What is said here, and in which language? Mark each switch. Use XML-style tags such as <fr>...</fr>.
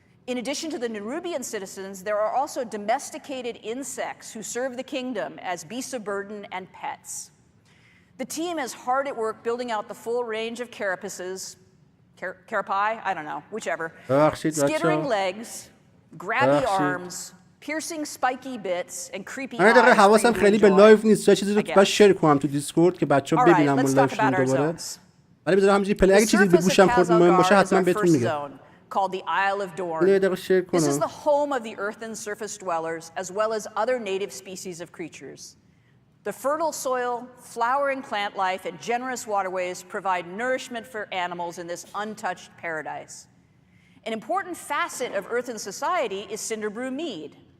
<en>In addition to the Nerubian citizens, there are also domesticated insects who serve the kingdom as beasts of burden and pets. The team is hard at work building out the full range of carapaces, carapae, I don't know, whichever, skittering legs, grabby arms, piercing spiky bits and creepy eyes.</en> <fa>من حواسم خیلی به لایو نیست، چه چیزی رو باید شیر کنم تو دیسکورد که بچه‌ها ببینن اون لایوشون دوباره. ولی بذارم همینجوری پلی، اگه چیزی به گوشم خورد مهم باشه حتما بهتون میگم.</fa> <en>Called the Isle of Dorn. This is the home of the earth and surface dwellers, as well as other native species of creatures. The fertile soil, flowering plant life, and generous waterways provide nourishment for animals in this untouched paradise. An important facet of earthen society is cinder brew mead.</en>